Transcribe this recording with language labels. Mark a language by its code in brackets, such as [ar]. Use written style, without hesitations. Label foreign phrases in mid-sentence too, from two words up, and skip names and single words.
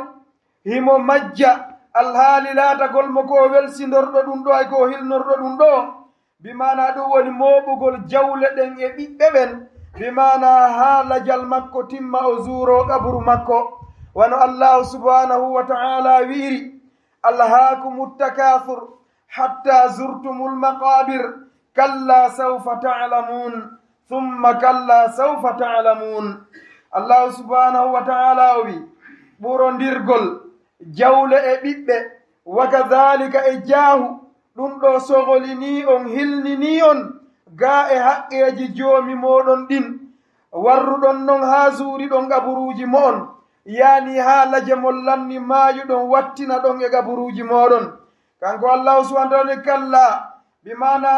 [ff] himo majja alhaali laatagol mo ko welsindorɗo ɗum ɗo ay ko hilnorɗo ɗum ɗo bimana ɗum woni moɓugol jawle ɗen e ɓiɓɓe ɓen bimana haalajal makko timma o zuuro ƙaburu makko wano [ar] الله سبحانه وتعالى [ff] wiiri [ar] ألهاكم التكاثر حتى زرتم المقابر كلا سوف تعلمون ثم كلا سوف تعلمون الله سبحانه وتعالى [ff] wi ɓurondirgol jawle e ɓiɓɓe [ar] وكذلك [ff] e jaahu ɗum ɗo sogolini on hilnini on ga e haqqeji joomi moɗon ɗin warruɗon non ha zuuriɗon gaburuji mo'on yani ha laje mon lanni maayuɗon wattina ɗon e gaburuji moɗon kanko [ar] الله سبحانه وتعالى كلا [ff] bimana